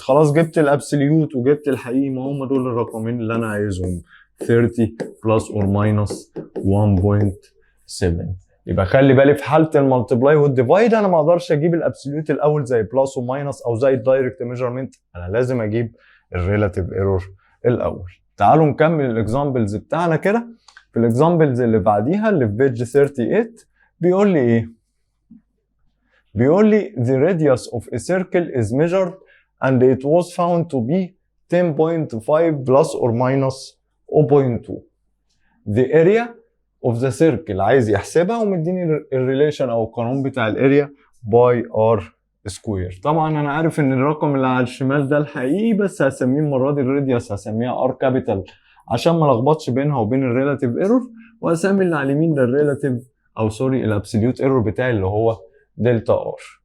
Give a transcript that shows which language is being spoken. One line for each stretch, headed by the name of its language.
Arabic: خلاص جبت الابسوليوت وجبت الحقيقي، ما هم دول الرقمين اللي انا عايزهم 30 بلس اور ماينس 1.7. يبقى خلي بالي في حاله المالتيبلاي والديفايد انا ما اقدرش اجيب الابسوليوت الاول زي بلس وماينس او زي الدايركت ميجرمنت، انا لازم اجيب الريلاتيف ايرور الاول. تعالوا نكمل الاكزامبلز بتاعنا كده. في الاكزامبلز اللي بعديها اللي في بيج 38 بيقول لي
English: ايه؟ بيقول لي the radius of a circle is measured and it was found to be 10.5 plus or minus 0.2. the area of the circle
Arabic: عايز يحسبها ومديني الريليشن او القانون بتاع الاريا باي ار سكوير. طبعا انا عارف ان الرقم اللي على الشمال ده الحقيقي، بس هسميه المره دي الراديوس هسميها ار كابيتال عشان ما لخبطش بينها وبين الريلاتيف ايرور، واسمي اللي على اليمين ده الريلاتيف او سوري الابسوليوت ايرور بتاعي اللي هو دلتا ار.